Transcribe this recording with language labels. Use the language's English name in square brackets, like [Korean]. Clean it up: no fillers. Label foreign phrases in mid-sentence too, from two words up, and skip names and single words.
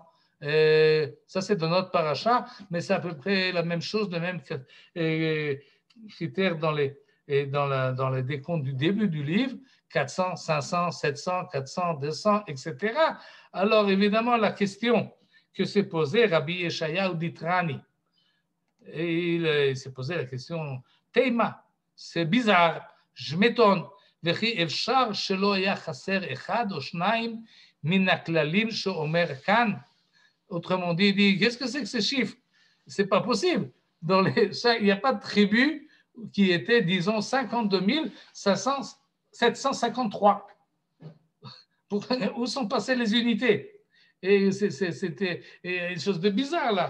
[French] Ça, c'est dans notre paracha, mais c'est à peu près la même chose, le même critère dans les décomptes du début du livre, 400, 500, 700, 400, 200, etc. Alors, évidemment, la question que s'est posée Rabbi Yeshayahu Ditrani, et il s'est posé la question, Teima, c'est bizarre, je m'étonne. [Hebrew] וכי אפשר שלא היה חסר אחד או שניים מן הכללים שאומר כאן. [French] Autrement dit, il dit, qu'est-ce que c'est que ces chiffres? C'est pas possible. Il n'y a pas de tribu qui était, disons, 52 753. Où sont passées les unités? Et c'était une chose de bizarre là.